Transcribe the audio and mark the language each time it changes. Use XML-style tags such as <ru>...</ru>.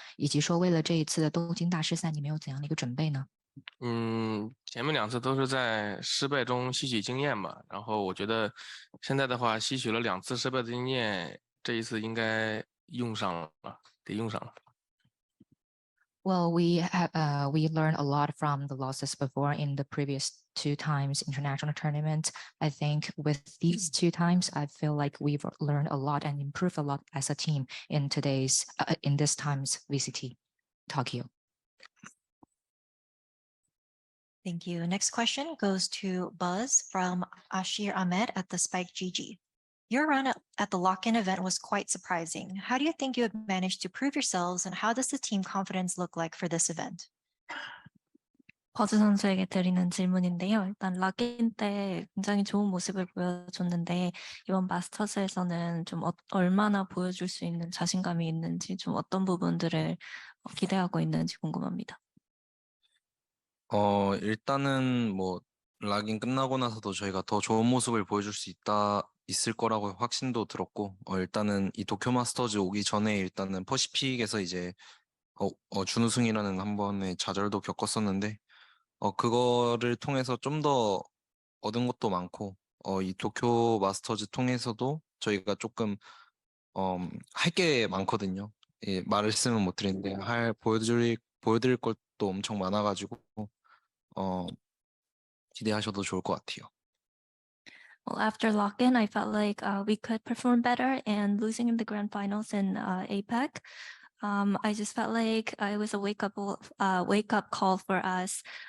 <zh>以及说为了这一次的东京大师赛，你们有怎样的一个准备呢？前面2次都是在失败中吸取经验吧。然后我觉得现在的话，吸取了2次失败的经验，这一次应该用上了，得用上了。</zh> <en>Well, we learned a lot from the losses before in the previous 2 times international tournament. I think with these 2 times, I feel like we've learned a lot and improved a lot as a team in this time's VCT Tokyo. Thank you. Next question goes to BuZz from Ashir Ahmed at the Spike GG. Your run at the lock-in event was quite surprising. How do you think you have managed to prove yourselves, and how does the team confidence look like for this event?</en> <ko>버즈 선수에게 드리는 질문인데요. 일단 락인 때 굉장히 좋은 모습을 보여줬는데 이번 마스터즈에서는 좀 얼마나 보여줄 수 있는 자신감이 있는지, 좀 어떤 부분들을 기대하고 있는지 궁금합니다. 일단은 뭐 락인 끝나고 나서도 저희가 더 좋은 모습을 보여줄 수 있을 거라고 확신도 들었고, 일단은 이 도쿄 마스터즈 오기 전에 일단은 퍼시픽에서 이제 준우승이라는 한 번의 좌절도 겪었었는데, 그거를 통해서 좀 더 얻은 것도 많고, 이 도쿄 마스터즈 통해서도 저희가 조금 할 게 많거든요. 예, 말씀은 못 드리는데 보여드릴 것도 엄청 많아가지고 기대하셔도 좋을 것 같아요.</ko> <en>Well, after lock-in, I felt like we could perform better, and losing in the grand finals in APEC, I just felt like it was a wake-up call for us.</en>